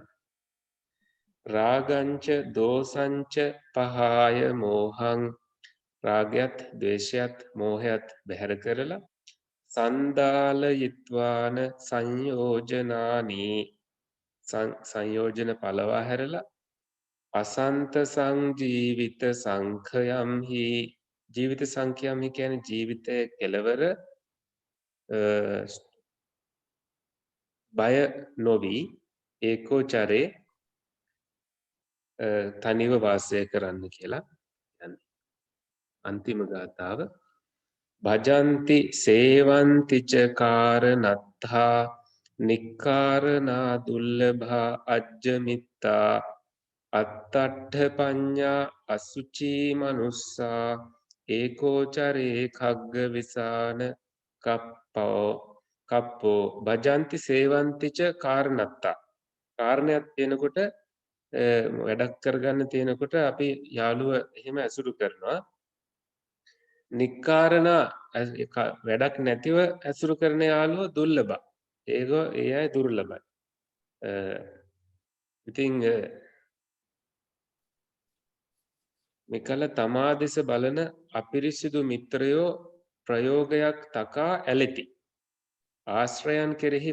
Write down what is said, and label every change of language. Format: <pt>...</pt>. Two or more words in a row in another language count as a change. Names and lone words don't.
<pi>රාගංච දෝසංච පහාය මෝහං</pi> <si>රාගයත් ද්වේෂයත් මෝහයත් බැහැර කරලා</si> <pi>සන්දාලයිත්වාන සංයෝජනානී</pi> <si>සංයෝජන පලවා හැරලා</si> <pi>අසන්ත සංජීවිත සංඛයම්හි ජීවිත සංඛයම්හි</pi> <si>කියන්නේ ජීවිතය කෙලවර බය නොවී ඒකෝචරේ තනිව වාසය කරන්න කියලා යන්නේ.</si> <pi>අන්තිම ගාථාව භජන්ති සේවන්තිච කාරණත්තා නික්කාරණා දුල්ලභා අජ්ජමිත්තා අත්තට්ඨ පඤ්ඤා අසුචී මනුස්සා ඒකෝචරේ khagga විසාන කප්පෝ භජන්ති සේවන්තිච කාරණත්තා</pi> <si>කාරණයක් තියෙනකොට වැඩක් කරගන්න තියෙනකොට අපි යාළුව එහෙම ඇසුරු කරනවා නික්කාරණා වැඩක් නැතිව ඇසුරු කරන යාළුව දුර්ලභ ඒ අය දුර්ලභයි ඉතින් මෙකල තමා දෙස බලන අපිරිසිදු මිත්‍රයෝ ප්‍රයෝගයක් තකා ඇලෙති ආශ්‍රයන් කෙරෙහි</si>